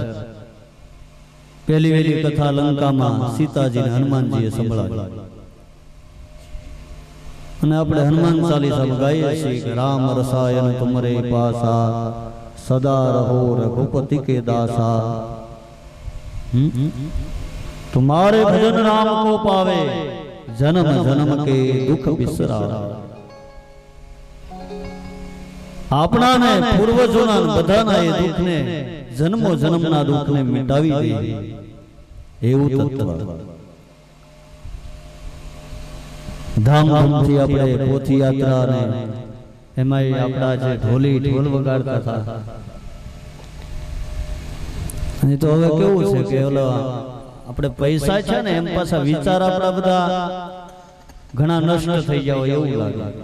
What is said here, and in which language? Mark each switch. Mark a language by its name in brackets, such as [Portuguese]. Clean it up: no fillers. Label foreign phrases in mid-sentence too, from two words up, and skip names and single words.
[Gujarati] પહેલી વહેલી કથા લંકામાં સીતાજીને હનુમાનજીએ સંભળાવી, અને આપણે હનુમાન ચાલીસામાં ગાઈએ છીએ કે [Hindi] राम रसायन तुम्हरे पासा सदा रहो रघुपति के दासा, तुम्हारे भजन राम को पावे जन्म जन्म के दुख बिसरा. [Gujarati] આપણા ને પૂર્વજોના બધાના એ દુઃખને જન્મો જન્મના દુઃખને મિટાવી દે એવું તત્વ. ધામધૂમથી આપણે પોથી યાત્રા ને એમાં આપણા જે ઢોલી ઢોલ વગાડતા હતા, અને તો હવે કેવું છે કે ઓલો આપણે પૈસા છે ને એમ પાછા વિચાર આપણા બધા ઘણા નષ્ટ થઈ જાવ એવું લાગે.